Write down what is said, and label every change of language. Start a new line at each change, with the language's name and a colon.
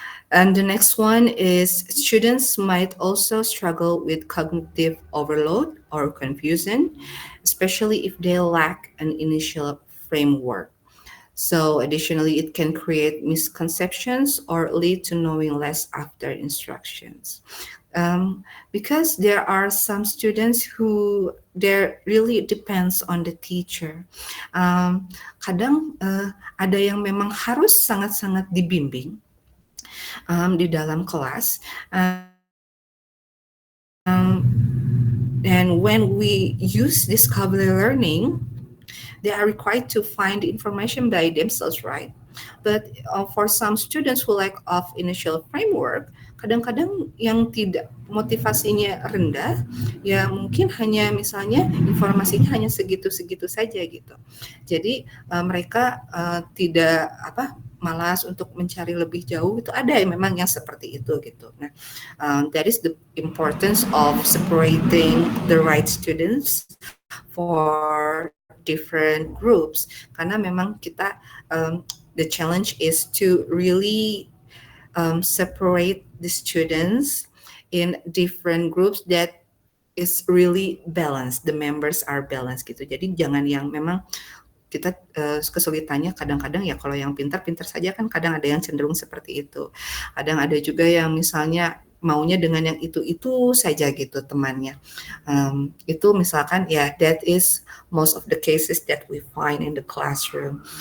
English: And the next one is students might also struggle with cognitive overload or confusion, especially if they lack an initial framework. So additionally, it can create misconceptions or lead to knowing less after instructions. Because there are some students who there really depends on the teacher.
Indonesian: Kadang ada yang memang harus sangat-sangat dibimbing di dalam kelas.
English: And when we use discovery learning, they are required to find information by themselves, right? But for some students who lack of initial framework,
Indonesian: kadang-kadang yang tidak motivasinya rendah, ya mungkin hanya misalnya informasinya hanya segitu-segitu saja gitu. Jadi mereka tidak malas untuk mencari lebih jauh, itu ada yang memang yang seperti itu gitu.
English: Nah, that is the importance of separating the right students for different groups,
Indonesian: karena memang kita
English: the challenge is to really separate the students in different groups that is really balanced, the members are balanced
Indonesian: gitu. Jadi jangan yang memang kita kesulitannya kadang-kadang ya kalau yang pintar-pintar saja kan kadang ada yang cenderung seperti itu. Kadang ada juga yang misalnya maunya dengan yang itu saja gitu temannya. Itu misalkan ya
English: that is most of the cases that we find in the classroom.